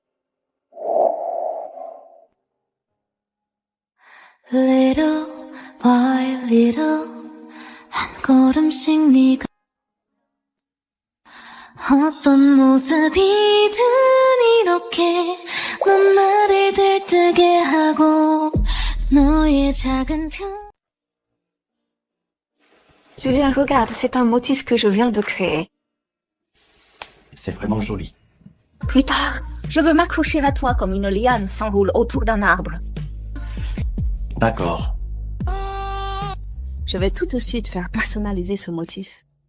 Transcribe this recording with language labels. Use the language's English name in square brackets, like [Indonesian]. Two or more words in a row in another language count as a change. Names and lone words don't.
[English] Little by little [Korean] 한 걸음씩 네가 어떤 모습이든 이렇게 넌 나를 들뜨게 하고 너의 작은 [French] Julien, regarde, c'est un motif que je viens de créer. C'est vraiment joli. Plus tard, je veux m'accrocher à toi comme une liane s'enroule autour d'un arbre. D'accord. Je vais tout de suite faire personnaliser ce motif.